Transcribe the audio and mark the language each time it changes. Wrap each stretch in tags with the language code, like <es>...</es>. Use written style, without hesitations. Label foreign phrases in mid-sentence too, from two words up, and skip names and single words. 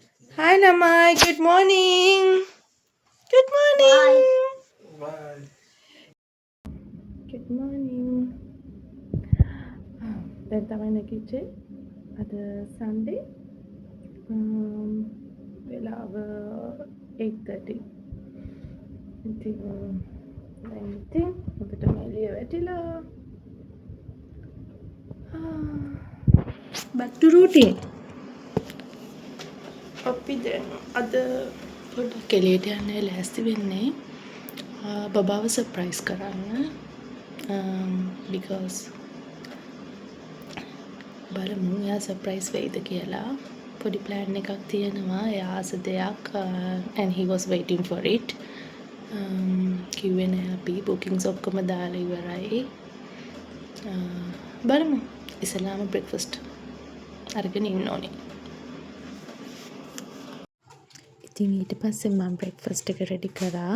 <en>Hi Namai, good morning. Good Bye. morning. Good morning.</en> <si>දැන් තමයි නැගිට්ටේ. අද Sunday. වෙලාව 8:30. ඉතින් දැන් ඉතින් ඔබට එළිය වැටිලා.</si> <en>Back to routine.</en> <si>අපි දැන් අද පොඩ්ඩක් එළියට යන්න ලෑස්ති වෙන්නේ. බබාව සර්ප්‍රයිස් කරන්න. Because බලමු එයා සර්ප්‍රයිස් වෙයිද කියලා. පොඩි ප්ලෑන් එකක් තියෙනවා. එයා ආස දෙයක්</si> <en>and he was waiting for it.</en> <si>කිව්වේ නෑ අපි bookings ඔක්කොම දාලා ඉවරයි. බලමු. ඉස්සෙල්ලාම breakfast අරගෙන ඉන්න ඕනේ. ඉතින් ඊට පස්සේ මම breakfast එක ready කරා.</si>